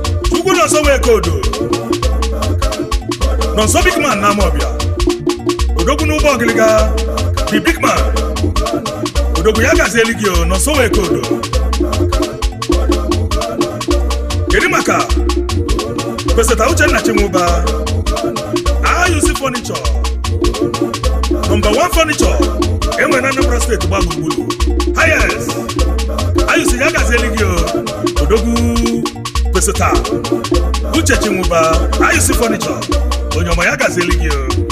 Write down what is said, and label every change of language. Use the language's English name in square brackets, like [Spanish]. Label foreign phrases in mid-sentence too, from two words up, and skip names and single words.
[Igbo] Chukwu nọ nso wee kodo. Nọ nso [English] big man [Igbo] na Amawbia. Odogwu n'ụgbọ ọgịlịga. [English] The big man. [Igbo] Odogwu ya gazieli gị o, nọ nso wee kodo. Kedu maka Peseta Uchenna Chinwụba? [English] I U C Furniture. Number one furniture. [Igbo] Enwe na Anambra State gba gburugburu. Highest. I U C ya gazieli gị o. Odogwu Peseta Uche Chinwụba, I U C Furniture. Onye ọma ya gazieli gị o.